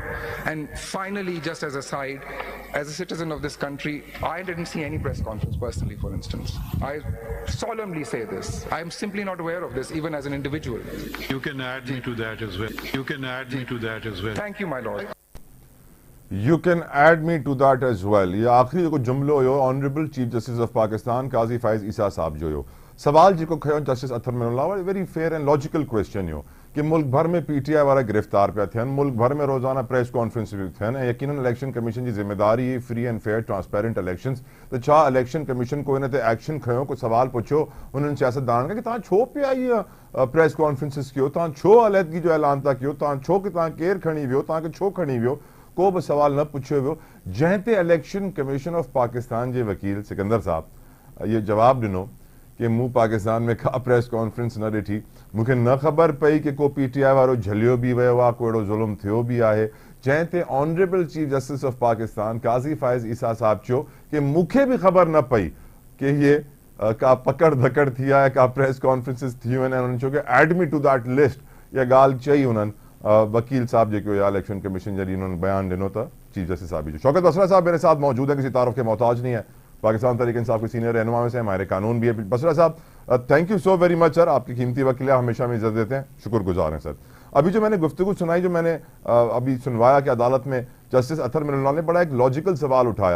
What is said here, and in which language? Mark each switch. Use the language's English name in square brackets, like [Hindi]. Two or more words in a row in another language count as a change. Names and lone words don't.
[English] And finally, just as a side, as a citizen of this country, I didn't see any press conference personally, for instance. I solemnly say this. I am simply not aware of this, even as an individual. You can add me to that as well. You can add me to that as well. Thank you, my Lord. You can add me to that as well. [Sindhi] ये आखिरी जो जुमलो हो [English] Honorable Chief Justice of Pakistan [Sindhi] काजी फाइज ईसा साहब जो हो सवाल जो खयो जस्टिस अतर मिनुल्लाह [English] very fair and logical question [Sindhi] हो कि मुल्क भर में पीटीआई वाला गिरफ्तार पे थे मुल्क भर में रोजाना [English] press conference [Sindhi] भी थे यकीनन [English] election commission [Sindhi] की जिम्मेदारी है [English] free and fair transparent elections [Sindhi] तो छा [English] election commission [Sindhi] को इन्हें एक्शन खयो को सवाल पूछो उन्होंने सियासतदान का कि तव्हां छो पे आई [English] press conferences [Sindhi] कयो तव्हां छो अलहदगी जो ऐलान था कयो तव्हां छो कि तव्हां केर खणी वियो तव्हांखे छो खणी वियो को भी सवाल न पुछियो वियो जंहिं ते [English] Election Commission of Pakistan [Sindhi] के वकील सिकंदर साहब ये जवाब दिनो कि मूं पाकिस्तान में का [English] press conference [Sindhi] न ॾिठी मूंखे न ख़बर पई कि को पीटीआई वारो झलियो भी वियो आहे को अहिड़ो ज़ुल्म थियो भी आहे जंहिं ते [English] Honorable Chief Justice of Pakistan [Sindhi] काज़ी फाइज़ ईसा साहब चयो कि मूंखे भी ख़बर न पई कि ये का पकड़ धकड़ थी आहे का [English] press conferences [Sindhi] थियूं आहिनि उन्हनि चयो कि [English] add me to that list [Sindhi] इहा ॻाल्हि चई उन्हनि वकील साहब जो [English] election commission [Sindhi] जॾहिं उन्होंने बयान दिनों था [English] chief justice [Sindhi] साहब जो [Urdu] شوکت بسرا صاحب میرے ساتھ موجود ہے کسی تعارف کے محتاج نہیں ہے پاکستان تحریک انصاف کے سینیئر رہنما میں سے ہمارے قانون بھی ہے بسرا साहब [English] thank you so very much sir [Urdu] آپ کی قیمتی وقت کے لیے ہمیشہ میں عزت دیتے ہیں شکرگزار ہیں سر ابھی جو میں نے گفتگو سنائی جو میں نے ابھی سنوایا کہ عدالت میں جسٹس اطہر من اللہ نے بڑا ایک لاجیکل سوال اٹھایا